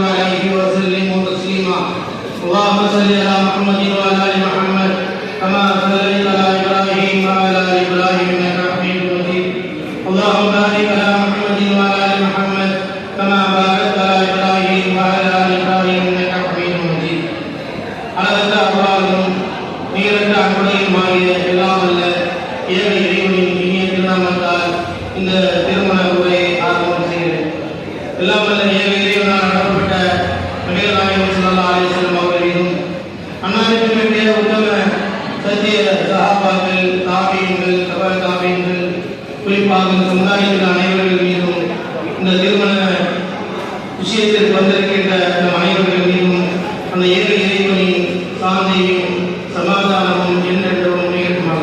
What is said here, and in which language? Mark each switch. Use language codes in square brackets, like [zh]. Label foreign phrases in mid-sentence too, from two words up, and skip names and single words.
[ar] عليه وسلموا تسليما اللهم صل على محمد وعلى ال محمد كما صليت على ابراهيم وعلى ال ابراهيم انك حميد مجيد اللهم بارك على محمد وعلى ال محمد كما باركت على ابراهيم وعلى ال ابراهيم انك حميد مجيد [ta] அளவற்ற அருளாளனும் நீரற்ற அன்புடையுமாகிய எல்லாம் அல்ல ஏக இறைவனின் இனிய திருநாமத்தால் இந்த திருமண உரையை ஆரம்பம் செய்கிறேன். எல்லாம் அல்ல ஏக இறைவனால் நடத்தப்பட்ட நபிகள் நாயகம் [ar] صلى الله عليه وسلم [ta] அவர்களையும் அன்னாரினுடைய உத்தம சத்திய சஹாபாக்கள் தாபீன்கள் தபா தாபீன்கள் குறிப்பாக சமுதாயத்தில் அனைவர்கள் மீதும் இந்த திருமண விஷயத்திற்கு வந்திருக்கின்ற இந்த அனைவர்கள் மீதும் அந்த ஏக இறைவனின் சாந்தியும் சமாதானமும் என்றென்றும் நிகழ்த்துமாக.